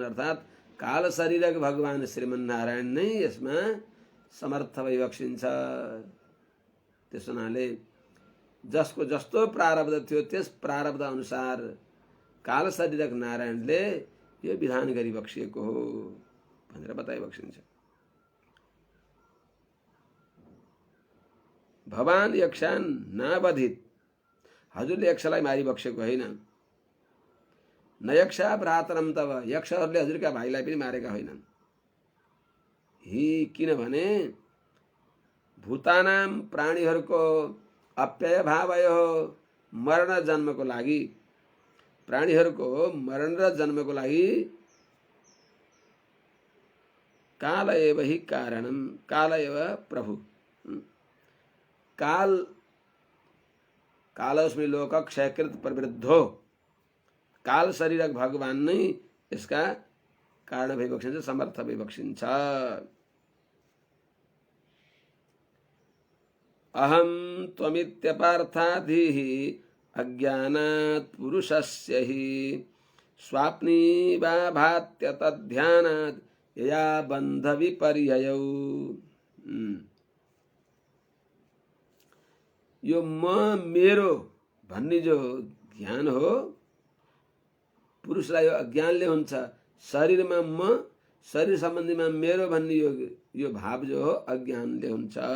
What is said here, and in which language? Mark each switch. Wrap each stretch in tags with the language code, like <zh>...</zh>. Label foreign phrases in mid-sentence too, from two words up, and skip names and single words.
<ne>अर्थात् काल शरीरक भगवान श्रीमन्नारायण नै यसमा समर्थ भइबक्सिन्छ। त्यस हुनाले जसको जस्तो प्रारब्ध थियो त्यस प्रारब्ध अनुसार काल शरीरक नारायणले यो विधान गरिबक्सिएको हो भनेर बताइबक्सिन्छ।</ne> <sa>भवान यक्षान नावधित,</sa> <ne>हजुरले यक्षलाई मारिबक्सेको होइन।</ne> <sa>न यक्षा भ्रातरम तव,</sa> <ne>यक्षहरूले हजुरका भाइलाई पनि मारेका होइनन्। हि किनभने भूतानाम प्राणीहरूको अप्यय भावय हो, मरण जन्मको लागि, प्राणीहरूको मरण र जन्मको लागि</ne> <sa>काल एव हि कारणम, काल एव प्रभु, कालस्मि लोक क्षयकृत प्रवृद्धो,</sa> <ne>काल शरीरक भगवान नै यसका कारण भइबक्सिन्छ, समर्थ भइबक्सिन्छ।</ne> <sa>अहम त्वमित्यपार्थाधिः अज्ञानात् पुरुषस्य हि स्वाप्नी वा भात्य तद्ध्यानात् यया बन्ध विपर्ययौ।</sa> <ne>यो म मेरो भन्ने जो ज्ञान हो पुरुषलाई यो अज्ञानले हुन्छ। शरीरमा म, शरीर सम्बन्धीमा मेरो भन्ने यो भाव जो हो अज्ञानले हुन्छ।</ne>